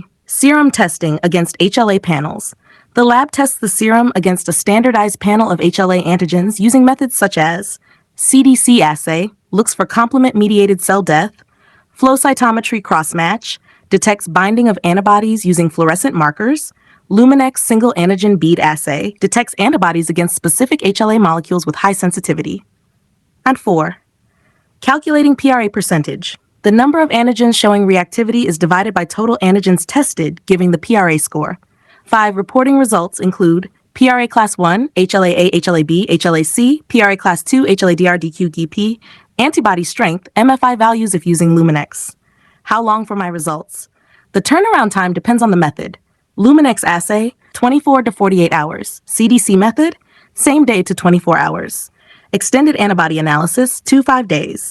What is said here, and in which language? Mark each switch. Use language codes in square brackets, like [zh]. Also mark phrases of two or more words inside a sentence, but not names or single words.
[en] Serum testing against HLA panels. The lab tests the serum against a standardized panel of HLA antigens using methods such as CDC assay, looks for complement-mediated cell death, flow cytometry cross-match, detects binding of antibodies using fluorescent markers, Luminex single antigen bead assay, detects antibodies against specific HLA molecules with high sensitivity. And 4. Calculating PRA percentage. The number of antigens showing reactivity is divided by total antigens tested, giving the PRA score. 5. Reporting results include PRA Class 1, HLA-A, HLA-B, HLA-C, PRA Class 2, HLA-DR, DQ, DP, antibody strength, MFI values if using Luminex. How long for my results? The turnaround time depends on the method. Luminex assay, 24 to 48 hours. CDC method, same day to 24 hours. Extended antibody analysis, 2-5 days.